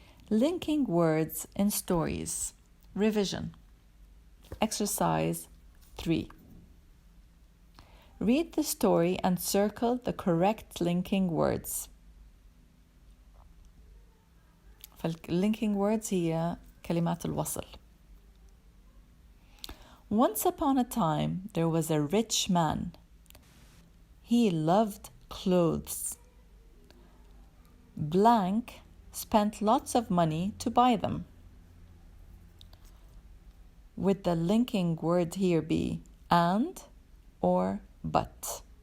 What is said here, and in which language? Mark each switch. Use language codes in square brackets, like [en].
[en] Linking words in stories. Revision. Exercise 3. Read the story and circle the correct linking words. [ar] فالlinking words هي كلمات الوصل. [en] Once upon a time, there was a rich man. He loved clothes. Blank spent lots of money to buy them. Would the linking word here be and or but?